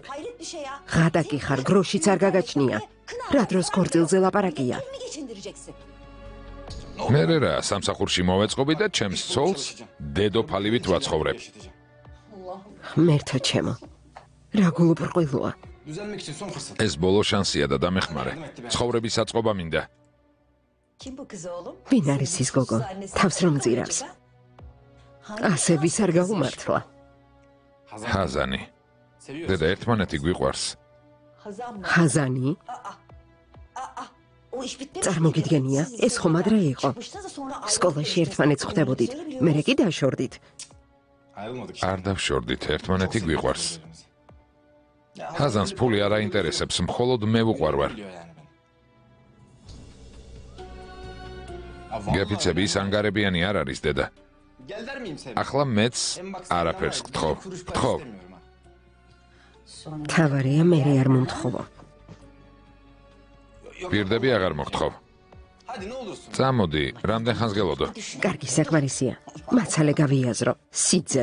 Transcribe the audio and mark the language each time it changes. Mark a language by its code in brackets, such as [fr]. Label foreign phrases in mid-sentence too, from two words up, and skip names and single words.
[ka] ღატაკი ხარ, გროშიც არ გაგაჩნია. რა დროს ქორწილზე ლაპარაკია? მე რა, სამსახურში მოვეწყობი და ჩემს ცოლს დედოფალივით ვაცხოვრებ. ღმერთო ჩემო. რა გულუბრყვილოა. [tr] Düzelmek için son fırsat. [ka] ეს ბოლო შანსია და დამეხმარე. ცხოვრების საწყობა მინდა. ვინ არის ის გოგო? თავს რომ ძირავს. ასე ვის არ გაუმართლა? ჰაზანი. დედა, ერთმანეთი გვიყვარს. ხაზანი? წარმოგიდგენია, ეს ხომ ადრე იყო. სკოლაში ერთმანეთს ხვდებოდით, მერე კი დაშორდით. [tr] Ayrılmadık. [ka] არ დავშორდით, ერთმანეთი გვიყვარს. ჰაზანს ფული არ აინტერესებს, მხოლოდ მე ვუყვარ ვარ. გეფიცები ის ანგარებიანი არ არის, დედა. [tr] Gel der miyim sen? [ka] ახლა მეც არაფერს გთხოვ. გთხოვ. თავარია მერე არ მომთხოვო. პირდები აღარ მოგთხოვ. [tr] Hadi ne olursun. [ka] წამოდი, რამდენ ხანს გელოდო? კარგი საკმარისია. მაცალე გავიაზრო. სიძე.